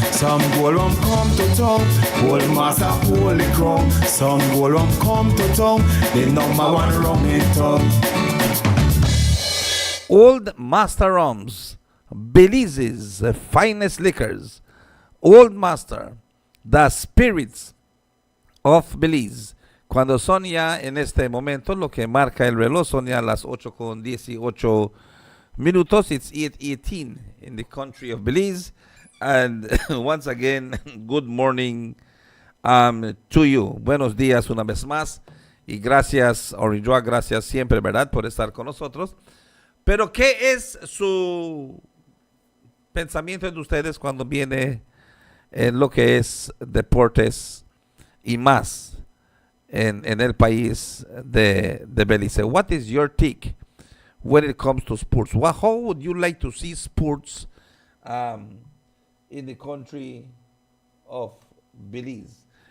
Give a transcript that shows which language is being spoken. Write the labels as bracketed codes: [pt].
[en] Some gold rum come to town, old master pull the crown. Some gold rum come to town, the number one rum in town. Old Master Rums, Belize's finest liquors. Old Master, the spirits of Belize. [es] Cuando son ya en este momento, lo que marca el reloj, son ya las 8:18 minutos. [en] It's 8:18 in the country of Belize. And once again, good morning to you. [es] Buenos días una vez más. Y gracias, Orinjoa, gracias siempre, ¿verdad?, por estar con nosotros. Pero, ¿qué es su pensamiento de ustedes cuando viene en lo que es deportes y más en el país de Belice? [en] What is your take when it comes to sports? How would you like to see sports in the country of Belize?